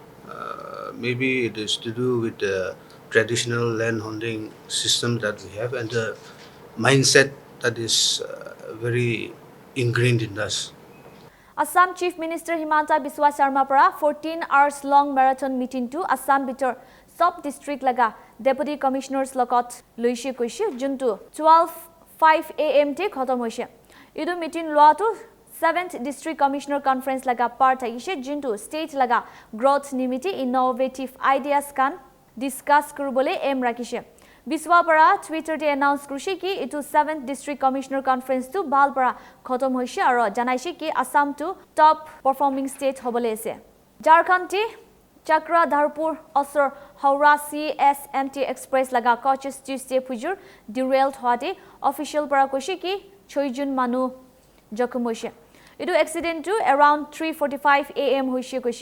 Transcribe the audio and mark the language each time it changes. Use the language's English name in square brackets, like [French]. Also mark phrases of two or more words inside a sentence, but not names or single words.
[English] Maybe it is to do with the traditional land holding system that we have and the mindset that is very ingrained in us. [Naga Pidgin] Assam Chief Minister Himanta Biswa Sarma para [English] 14 hours long marathon meeting [Naga Pidgin] to Assam bitor sub district laga [English] deputy commissioners [Naga Pidgin] lokot loishe koise juntu 12:05 AM te khatam hoise. Idu meeting loa to 7th [English] district commissioner conference [Naga Pidgin] laga part aise juntu state laga growth nimiti [English] innovative ideas [Naga Pidgin] kan discuss kurubole aim rakise. Biswa para Twitter te announce krushi ki itu 7th [English] district commissioner conference [Naga Pidgin] to bal para khatam hoise aro janaise ki Assam to [English] top performing state [Naga Pidgin] hobole ase. Jharkhand te Chakra Dharpur Asar Haura CSMT Express laga coaches Tuesday pujur derailed hoate official para koshi ki 6 jun manu jokhom hoise. Itu accident to around 3:45 AM hoise koshi.